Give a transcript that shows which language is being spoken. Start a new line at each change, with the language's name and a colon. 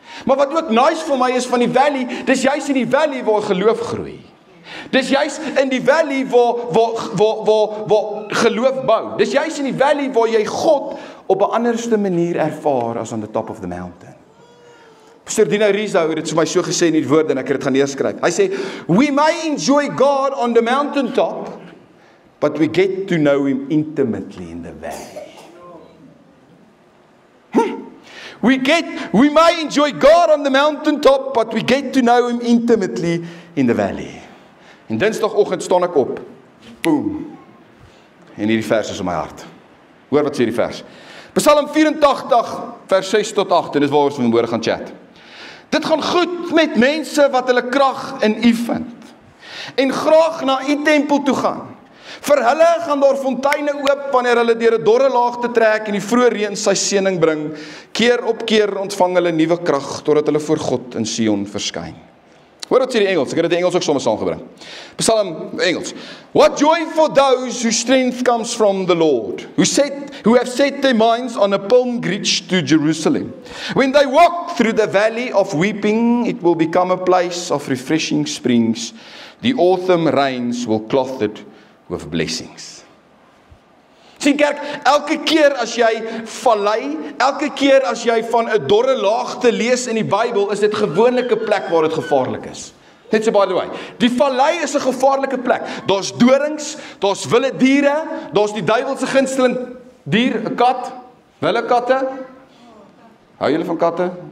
Afrikaans: Maar wat ook nice vir my is van die valley, dis juist in die valley waar geloof groei. Dis juist in die valley waar geloof bou. Dis juist in die valley waar jy God op 'n anderste manier ervaar as
English: on the top of the mountain.
Afrikaans: Pastor Dino Rizzo het dit vir my so gesê in die woorde en ek het dit gaan neerskryf. Hy sê,
English: we may enjoy God on the mountaintop, but we get to know Him intimately in the valley. We may enjoy God on the mountaintop, but we get to know Him intimately in the valley.
Afrikaans: En dinsdagoggend staan ek op. Boom. En hierdie vers is in my hart. Hoor wat sê die vers. Psalm 84 vers 6 tot 8 en dis waaroor ons vanmôre gaan chat. Dit gaan goed met mense wat hulle krag in U vind en graag na U tempel toe gaan. Vir hulle gaan daar fonteine oop wanneer hulle deur 'n dorre laagte trek en die vroeë reën sy seëning bring. Keer op keer ontvang hulle nuwe krag totdat hulle voor God in Sion verskyn. Hoor wat sê die Engels, ek het dit in Engels ook sommer saamgebring. Psalm Engels.
English: What joy for those whose strength comes from the Lord, who have set their minds on a pilgrimage to Jerusalem. When they walk through the valley of weeping, it will become a place of refreshing springs. The autumn rains will clothe it with blessings.
Afrikaans: Sien kerk, elke keer as jy vallei, elke keer as jy van 'n dorre laagte lees in die Bybel, is dit gewoonlik 'n plek waar dit gevaarlik is. Net so
English: by the way,
Afrikaans: die vallei is 'n gevaarlike plek. Daar's dorings, daar's wilde diere, daar's die duiwelse gunsteling dier, 'n kat, wilde katte. Hou julle van katte?